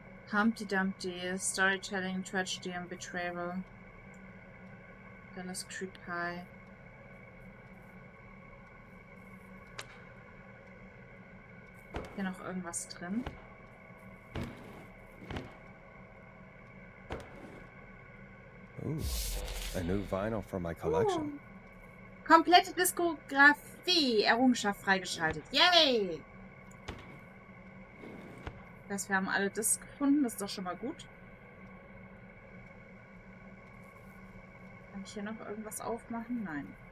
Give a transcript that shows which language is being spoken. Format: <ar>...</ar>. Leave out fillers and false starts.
<en>Humpty Dumpty, Storytelling, Tragedy and Betrayal. Dallas Creek High.</en> <de>Hier noch irgendwas drin?</de> <en>Ooh, a new vinyl for my collection.</en> <de>Komplette Diskografie, Errungenschaft freigeschaltet. Yay! Das heißt, wir haben alle Discs gefunden, das ist doch schon mal gut. Kann ich hier noch irgendwas aufmachen? Nein.</de>